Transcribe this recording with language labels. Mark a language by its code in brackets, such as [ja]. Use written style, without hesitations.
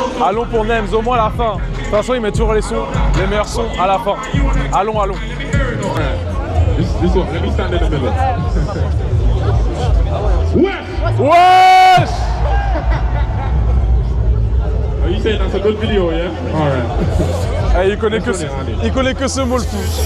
[fr] Allons pour Nems, au moins à la fin. De toute façon, il met toujours les sons, les meilleurs sons à la fin. Allons. [en] This one, let me stand in the middle. [fr] Wesh! [en] Are you saying that's a good video, yeah? Alright. [fr] Il connaît que ce mot le fou.